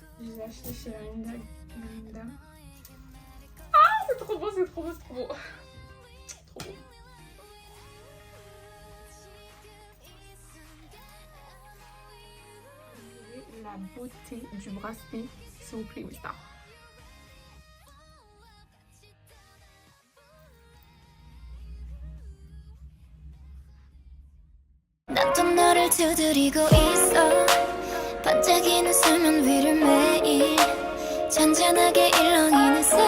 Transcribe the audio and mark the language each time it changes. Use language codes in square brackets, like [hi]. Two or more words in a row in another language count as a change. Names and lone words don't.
[fr] Je l'ai acheté chez la Linda. Ah, c'est trop beau, c'est trop beau, c'est trop beau. Trop beau. La beauté du bracelet, s'il vous plaît, oui, ça. [ko] 난 또 너를 두드리고 있어 반짝이는 수면 위를 매일 잔잔하게 일렁이는